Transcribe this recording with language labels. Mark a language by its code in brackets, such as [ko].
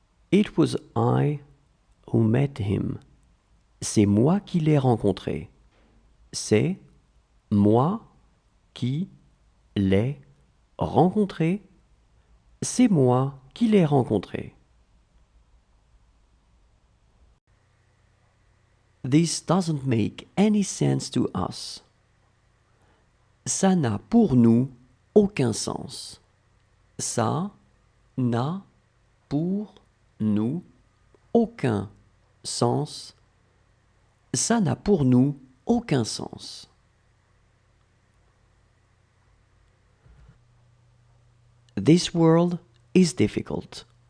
[en] It was I who met him. [fr] C'est moi qui l'ai rencontré. C'est moi qui l'ai rencontré. C'est moi qui l'ai rencontré. [en] This doesn't make any sense to us. [fr] Ça n'a pour nous aucun sens. Ça n'a pour nous aucun sens. Ça n'a pour nous aucun sens. [en] This world is difficult.